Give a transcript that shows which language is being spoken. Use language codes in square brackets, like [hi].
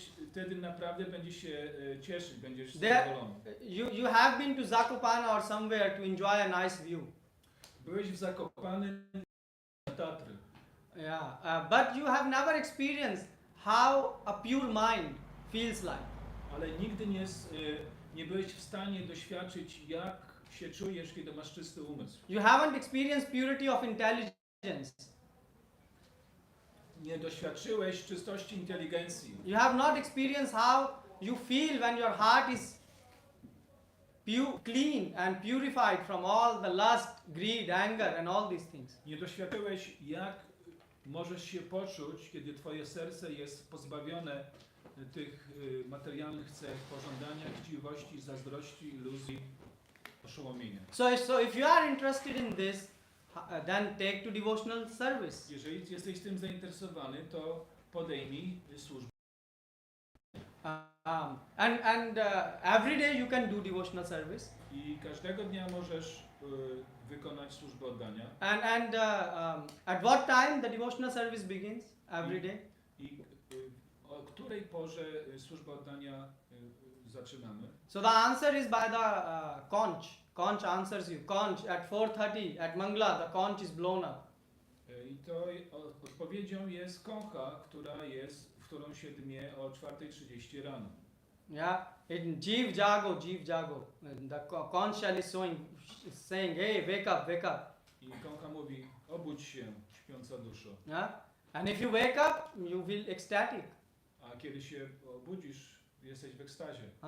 [pl] wtedy naprawdę będziesz się cieszyć, będziesz [en] There- [pl] zadowolony. [en] You have been to Zakopane or somewhere to enjoy a nice view. [pl] Byłeś w Zakopanem na Tatry, [en] Yeah, but you have never experienced how a pure mind feels like. [pl] ale nigdy nie byłeś w stanie doświadczyć, jak się czujesz, kiedy masz czysty umysł. [en] You haven't experienced purity of intelligence. [pl] Nie doświadczyłeś czystości inteligencji. [en] You have not experienced how you feel when your heart is clean and purified from all the lust, greed, anger and all these things. [pl] Nie doświadczyłeś, jak możesz się poczuć, kiedy twoje serce jest pozbawione tych materialnych cech, pożądania, chciwości, zazdrości, iluzji, oszołomienia. [en] So if you are interested in this, then take to devotional service. [pl] Jeżeli jesteś tym zainteresowany, to podejmij służbę. [en] And every day you can do devotional service. [pl] I każdego dnia możesz wykonać służbę oddania. [en] And at what time the devotional service begins? Every day. [pl] I o której porze służbę oddania zaczynamy? [en] So the answer is by the conch. Conch answers you. Conch at 4:30 at Mangla, the conch is blown up. [pl] I to odpowiedzią jest kącha, w którą się dmie o 4:30 rano. [en] Yeah, Jeev Jago, Jeev Jago. The conch shell is saying, hey, wake up. [pl] I kącha mówi, obudź się, śpiąca duszo. [en] Yeah, and if you wake up, you feel ecstatic. [pl] A kiedy się obudzisz, jesteś w ekstazie.